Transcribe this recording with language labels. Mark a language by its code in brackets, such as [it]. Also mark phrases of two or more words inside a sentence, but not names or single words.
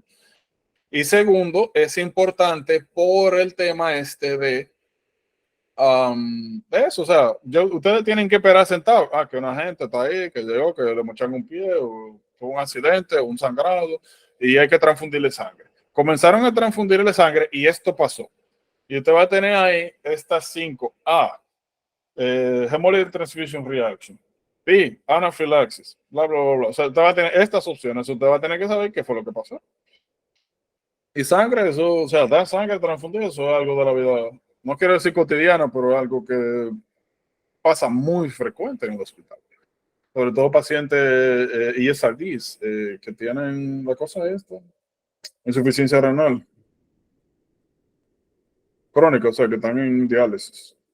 [es] Y segundo, es importante por el tema de eso, o sea, ustedes tienen que esperar sentados. Que una gente está ahí, que llegó, que le mochan un pie, o tuvo un accidente, o un sangrado, y hay que transfundirle sangre. Comenzaron a transfundirle sangre y esto pasó. Y usted va a tener ahí estas 5. [en] Hemolytic transfusion reaction. B, anaphylaxis, bla, bla, bla, bla. [es] O sea, usted va a tener estas opciones. Usted va a tener que saber qué fue lo que pasó. Y sangre, eso, o sea, dar sangre, transfundir, eso es algo de la vida, no quiero decir cotidiana, pero algo que pasa muy frecuente en el hospital. Sobre todo pacientes ESRDs que tienen la cosa esta, insuficiencia renal crónica, o sea, que están en diálisis.